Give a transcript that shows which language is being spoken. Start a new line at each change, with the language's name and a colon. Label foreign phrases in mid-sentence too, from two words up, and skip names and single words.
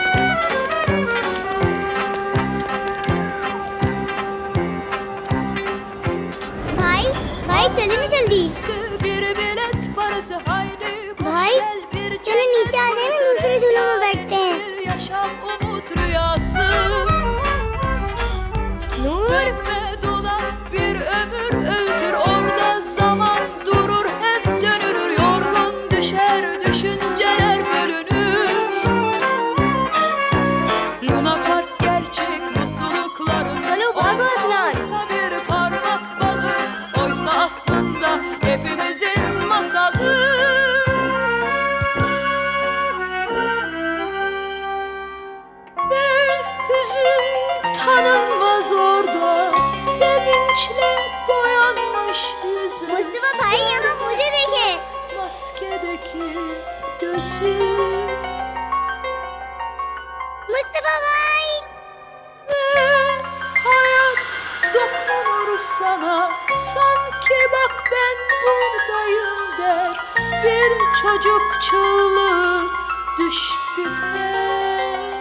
Hindi: भाई चले ना जल्दी। भाई चलो नीचे आ जाए, दूसरे झूलों में बैठते हैं। नूर
Turkish: bir ömür öldür orada zaman durur hep dönür yorgun düşer düşünceler bölünür Luna Park gerçek mutlulukların oysa bir parmak balı oysa aslında hepimizin masalı ve hüzün tanınmaz orada sevinçle boyanmış yüzü
Hindi: मुस्तफा भाई यहाँ मुझे देखे।
Turkish: maskedeki gözü
Hindi: मुस्तफा भाई।
Turkish: ve hayat dokunur sana sanki bak ben buradayım der bir çocuk çığlığı düş biter